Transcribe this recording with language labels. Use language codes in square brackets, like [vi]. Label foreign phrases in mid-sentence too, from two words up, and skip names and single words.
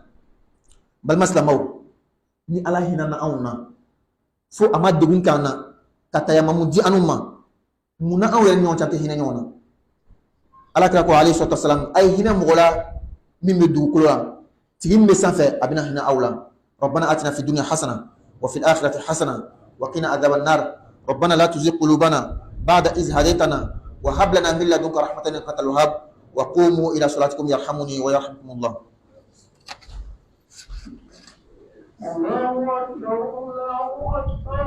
[bm] Balima silamɛw, ni ala hinɛ na anw na fo a ma degun k'an na ka tayamamu di anw ma, munna anw yɛrɛ ɲɔgɔn cɛ tɛ hinɛ ɲɔgɔn na? Ala kira ko [ar] عليه الصلاة والسلام, [bm] a ye hinɛ mɔgɔ la min bɛ dugukolo la, tigi min bɛ sanfɛ a bɛna hinɛ aw la. [ar] ربنا آتنا في الدنيا حسنة وفي الآخرة حسنة وقنا عذاب النار. ربنا لا تزغ قلوبنا بعد إذ هديتنا وهب لنا من لدنك رحمة إنك أنت الوهاب. وقوموا إلى صلاتكم يرحمني ويرحمكم الله. الله أكبر، الله أكبر.